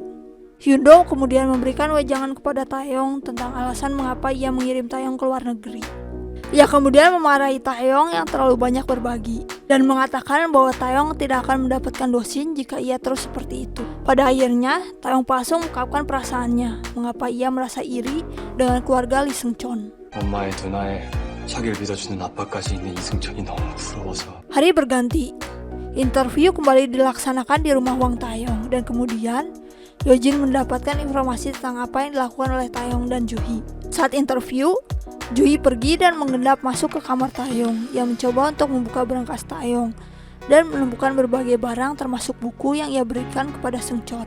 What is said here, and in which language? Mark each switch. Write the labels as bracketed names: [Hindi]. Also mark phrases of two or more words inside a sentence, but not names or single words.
[Indonesian] Yundo kemudian memberikan wejangan kepada Taeyong tentang alasan mengapa ia mengirim Taeyong ke luar negeri. Ia kemudian memarahi Taeyong yang terlalu banyak berbagi dan mengatakan bahwa Taeyong tidak akan mendapatkan Dosin jika ia terus seperti itu. Pada akhirnya, Taeyong Pasu mengungkapkan perasaannya mengapa ia merasa iri dengan keluarga Lee Seungcheon. [Korean] 엄마의 누나의 자기를 믿어주는 아빠까지 있는 이승철이 너무 부러워서. [Indonesian] Hari berganti. Interview kembali dilaksanakan di rumah Wang Taeyong dan kemudian Yojin mendapatkan informasi tentang apa yang dilakukan oleh Taeyong dan Ju-hee. Saat interview, Ju-hee pergi dan mengendap masuk ke kamar Taeyong yang mencoba untuk membuka berangkas Taeyong dan menemukan berbagai barang termasuk buku yang ia berikan kepada Seungcheon.